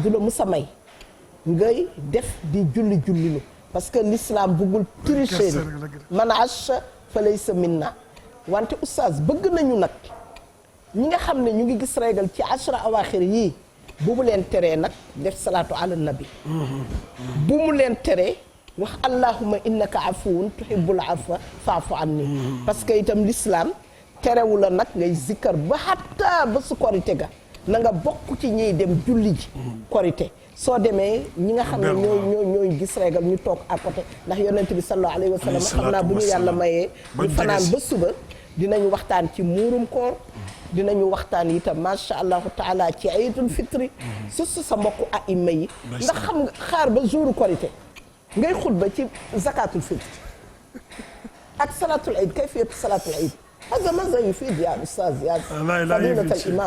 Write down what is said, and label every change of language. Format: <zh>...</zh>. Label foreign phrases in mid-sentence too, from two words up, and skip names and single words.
<wo>du la musa may ngay def di julli lu</wo> <fr>parce que l'islam</fr> <wo>bëggul tricher</wo> <ar>من غش فليس منا</ar> <wo>wante oustaz bëgg nañu nag ñi nga xam ne ñu ngi gis régal ci</wo> <ar>العشر الأواخر</ar> <wo>yii bu mu leen teree nag def</wo> <ar>الصلاة على النبي</ar> <wo>bu mu leen teree wax</wo> <ar>اللهم إنك عفو تحب العفو فاعف عني</ar> <fr>parce que</fr> <wo>itam l'islam terewu la nag ngay zikkar ba hatta ba su korite ga na nga bokk ci ñiy dem julli ji korite soo demee ñi nga xam ne ñooy gis régal ñu toog</wo> <fr>à côté</fr> <wo>ndax yonent bi</wo> <ar>صلى الله عليه وسلم</ar> <wo>xam naa bu ñu yàlla mayee ñu fanaan ba suba dinañu waxtaan ci muurum koor dinañu waxtaan itam</wo> <ar>ما شاء الله تعالى</ar> <wo>ci</wo> <ar>عيد الفطر</ar> <wo>surtout sa mbokku aima yi ndax xam nga xaar ba jouru korité ngay xutba ci</wo> <ar>زكاة الفطر</ar> <wo>ak</wo> <ar>صلاة العيد كيفية صلاة العيد هذا ماذا يفيد يا أستاذ يا فضيلة الإمام</ar>